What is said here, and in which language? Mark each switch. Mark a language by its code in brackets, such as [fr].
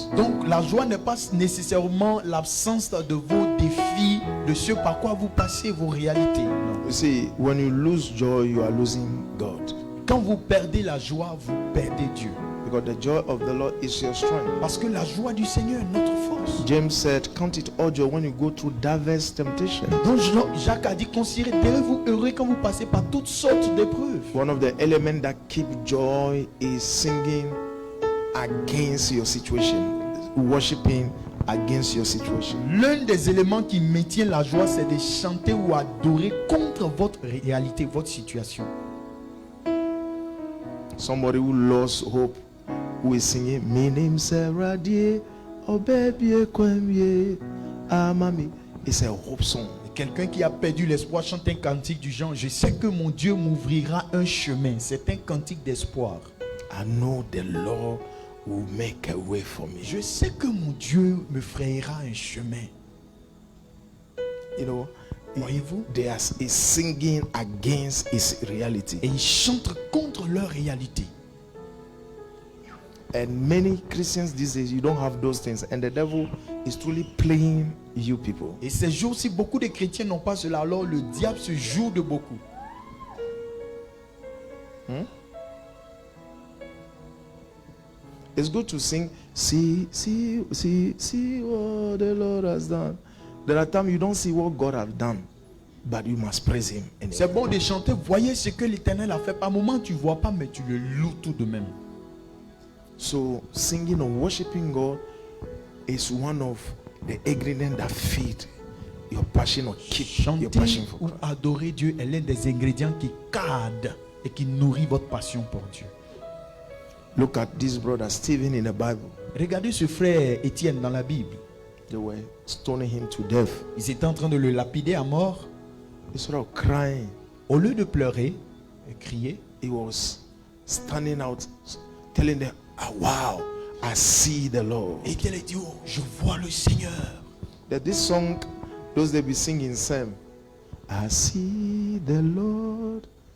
[fr] Donc la joie n'est pas nécessairement l'absence de vos défis, de ce par quoi vous passez, vos réalités. Non. [en] You see, when you lose joy, you are losing God. [fr] Quand vous perdez la joie, vous perdez Dieu. [en] Because the joy of the Lord is your strength. [fr] Parce que la joie du Seigneur est notre force. [en] James said, "Count it all joy when you go through diverse temptations." [fr] Donc Jacques a dit: considérez-vous heureux quand vous passez par toutes sortes d'épreuves. [en] One of the elements that keep joy is singing against your situation, worshiping against your situation. [fr] L'un des éléments qui maintient la joie, c'est de chanter ou adorer contre votre réalité, votre situation. [en] Somebody who lost hope, who is singing, "My name Sarah Die, oh baby, kwemye, ah mami." It's a hope song. [fr] Quelqu'un qui a perdu l'espoir chante un cantique du genre: je sais que mon Dieu m'ouvrira un chemin. C'est un cantique d'espoir. [en] I know the Lord will make a way for me. [fr] Je sais que mon Dieu me frayera un chemin. [en] You know, [fr] Voyez-vous? [en] they are is singing against his reality. [fr] Et ils chantent contre leur réalité. [en] And many Christians these days, you don't have those things, and the devil is truly playing you people. [fr] Et ces jours-ci, beaucoup de chrétiens n'ont pas cela. Alors le diable se joue de beaucoup. [en] It's good to sing, see what the Lord has done. There are times you don't see what God has done, but you must praise him anyway. [fr] C'est bon de chanter, voyez ce que l'Éternel a fait. Par moment, tu ne vois pas, mais tu le loues tout de même. [en] So singing or worshiping God is one of the ingredients that feed your passion or keep your passion [fr] Chanter [en] for [fr] ou [en] God. [fr] adorer Dieu est l'un des ingrédients qui cadrent et qui nourrit votre passion pour Dieu. [en] Look at this brother Stephen in the Bible. [fr] Regardez ce frère Étienne dans la Bible. [en] They were stoning him to death. [fr] Ils étaient en train de le lapider à mort. [en] Instead of crying, [fr] Au lieu de pleurer et crier, [en] he was standing out, telling them, "Ah, wow, I see the Lord." [fr] Étienne a dit: oh, je vois le Seigneur. [en] That this song, those they be singing Sam, "I see the Lord."